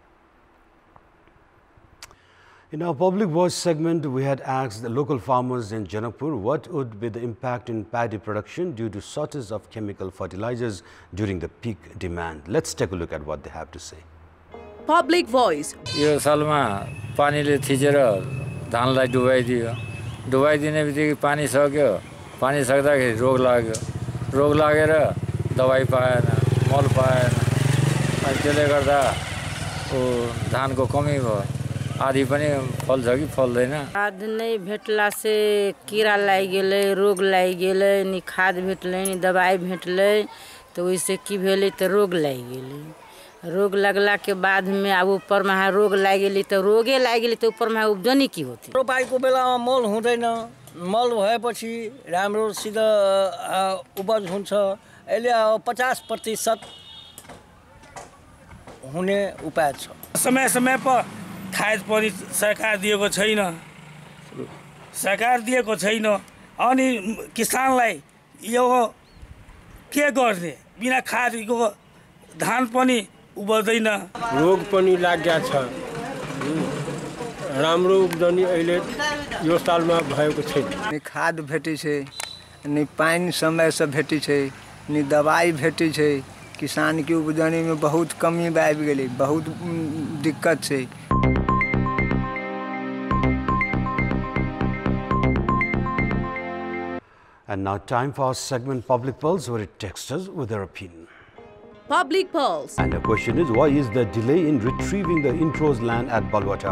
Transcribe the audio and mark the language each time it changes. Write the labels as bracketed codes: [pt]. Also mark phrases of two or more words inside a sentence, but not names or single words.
[en] In our Public Voice segment, we had asked the local farmers in Janakpur what would be the impact in paddy production due to shortage of chemical fertilizers during the peak demand. Let's take a look at what they have to say. Public Voice. [ne] यो सालमा पानीले थिचेर धानलाई डुबाइदियो डुबाइदिने बित्तिकै पानी सक्यो पानी सक्दाखेरि रोग लागेर दबाई पाएन मल पाएन अनि त्यसले गर्दा धानको कमी भयो आधी पनि फल्छ कि फल्दैन [mai] खाद नहीं भेटला से कीड़ा लागि गेलै रोग लागि गेलै नि खाद भेटलै नि दवाई भेटलै तो ओइसे की भेलै त रोग लागि गेलै रोग लगला के बाद में अब ऊपर में रोग लागि गेलै त रोगे लागि गेलै त ऊपर में उब्जनी की होती [ne] रोपाईको बेलामा मल हुँदैन मल भएपछि राम्रो सिधा उपज हुन्छ अहिले 50% हुने उपाय छ समय समय पर खाद पनि सरकार दिएको छैन अनि किसानलाई यो के गर्ने बिना खादको धान पनि उब्दैन रोग पनि लागेको छ राम्रो उब्जनी अहिले यो सालमा भएको छैन [mai] नि खाद भेटै छै नि पानी समय से भेटै छै नि दवाई भेटै छै किसान के उपजने में बहुत कमी आबि गेलै, बहुत दिक्कत छै। [en] And now time for our segment Public Pulse, where it texts us with their opinion. Public Pulse. And the question is, why is the delay in retrieving the intros land at Balwatar?